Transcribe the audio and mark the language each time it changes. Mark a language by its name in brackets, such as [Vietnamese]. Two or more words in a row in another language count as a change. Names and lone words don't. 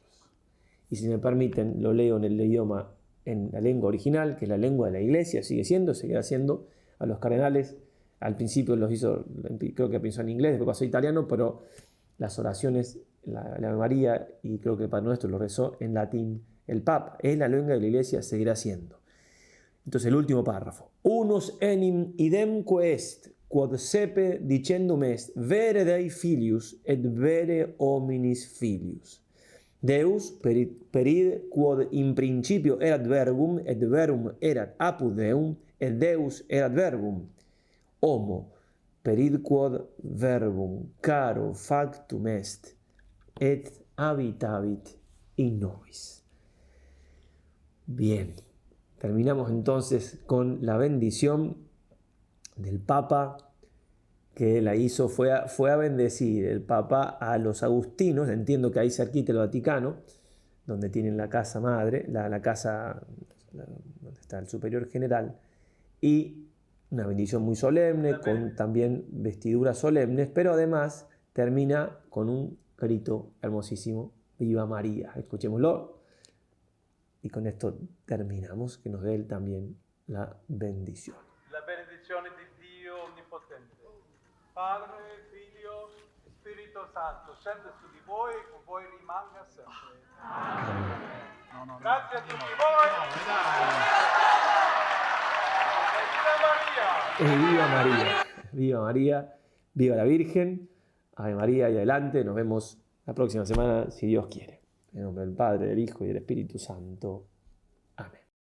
[Spanish] Y si me permiten, lo leo en el idioma, en la lengua original, que es la lengua de la iglesia, seguirá siendo. A los cardenales, al principio los hizo, creo que pensó en inglés, después pasó a italiano, pero las oraciones, la Ave María y creo que el Padre Nuestro lo rezó en latín. El Papa es la lengua de la iglesia, seguirá siendo. Entonces el último párrafo. [Latin] Unus enim idemque est, quod sepe dicendum est, vere Dei filius et vere hominis filius. Deus perid quod in principio erat verbum, et verbum erat apud Deum, et Deus erat verbum. Homo perid quod verbum caro factum est, et habitavit in nobis. [Spanish] Bien, terminamos entonces con la bendición del Papa que la hizo, fue a bendecir el Papa a los agustinos, entiendo que ahí cerquita el Vaticano, donde tienen la casa madre, la casa donde está el superior general, y una bendición muy solemne, con también vestiduras solemnes, pero además termina con un grito hermosísimo, ¡Viva María! Escuchémoslo. Y con esto terminamos, que nos dé Él también la bendición. [Italian] La benedizione di Dio Onnipotente, Padre, Figlio, Spirito Santo, scende su di voi e con voi rimanga sempre. Amen. Grazie a tutti voi. [Spanish] ¡Viva María! ¡Viva María! ¡Viva la Virgen! Ave María y adelante. Nos vemos la próxima semana, si Dios quiere. En nombre del Padre, del Hijo y del Espíritu Santo. Amén.